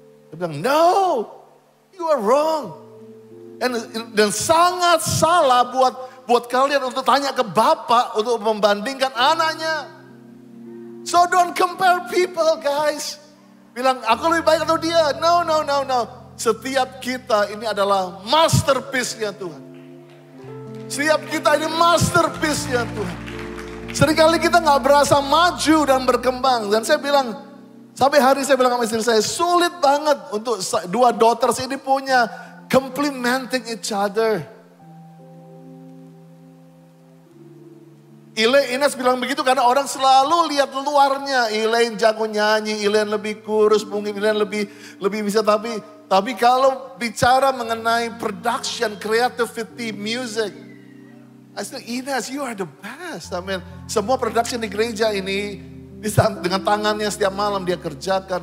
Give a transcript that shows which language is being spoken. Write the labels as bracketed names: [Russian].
[Indonesian] Dia bilang, [English] no, you are wrong. [Indonesian] Dan sangat salah buat kalian untuk tanya ke bapak untuk membandingkan anaknya. [English] So don't compare people guys. [Indonesian] Bilang, aku lebih baik atau dia? No. Setiap kita ini adalah masterpiece-nya Tuhan. Setiap kita ini masterpiece-nya Tuhan. Seringkali kita gak berasa maju dan berkembang. Dan saya bilang, sampai hari saya bilang sama istri saya, sulit banget untuk dua daughters ini punya [English] complementing each other. [Indonesian] Ines bilang begitu karena orang selalu lihat luarnya. Elaine jago nyanyi, Elaine lebih kurus, mungkin Elaine lebih bisa. Tapi kalau bicara mengenai [English] production, creativity, music, I said, Ines, you are the best. I mean, [Indonesian] semua production di gereja ini dengan tangannya setiap malam dia kerjakan.